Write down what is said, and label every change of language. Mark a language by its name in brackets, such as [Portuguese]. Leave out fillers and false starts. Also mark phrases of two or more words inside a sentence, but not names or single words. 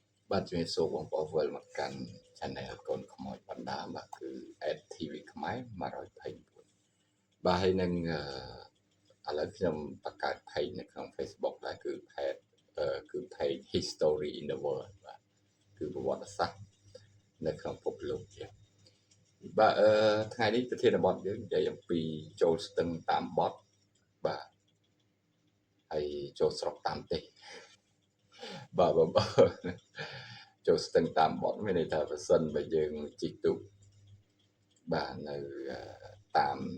[Khmer] បាទជំរាបសួរបងប្អូនវិលមកកាន់ Channel កូនខ្មោចបណ្ដាបាទគឺ AdTV ខ្មែរ124បាទហើយនឹង ឥឡូវខ្ញុំបង្កើត page នៅក្នុង Facebook ដែរគឺ page History in the World បាទគឺប្រវត្តិសាស្ត្រនៅក្នុងពិភពលោកទៀតបាទថ្ងៃនេះប្រធានបទយើងនិយាយអំពីចូលស្ទឹងតាមបទបាទហើយចូលស្រុកតាមទេសបាទបងប្អូនចូលស្ទឹងតាមបទមានន័យថាប្រសិនបើយើងជិះទូកបាទនៅតាម